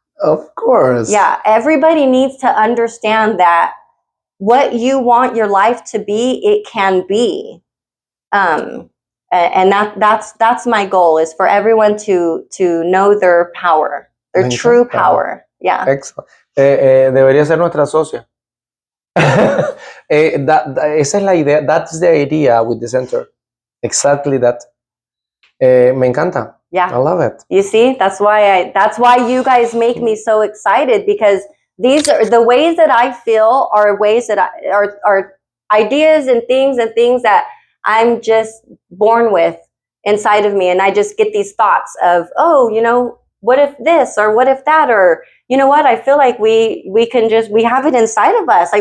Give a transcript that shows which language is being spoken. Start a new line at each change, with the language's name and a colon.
English: Of course. Yeah, everybody needs to understand that what you want your life to be, it can be. And that's my goal, is for everyone to know their power, their true power. Yeah. Excellent.
Spanish: Debería ser nuestra socia. Esa es la idea.
English: That's the idea with the center. Exactly that.
Spanish: Me encanta.
English: Yeah. I love it. You see, that's why you guys make me so excited, because these are the ways that I feel, are ways that are ideas and things that I'm just born with inside of me. And I just get these thoughts of, oh, you know, what if this, or what if that, or you know what, I feel like we have it inside of us.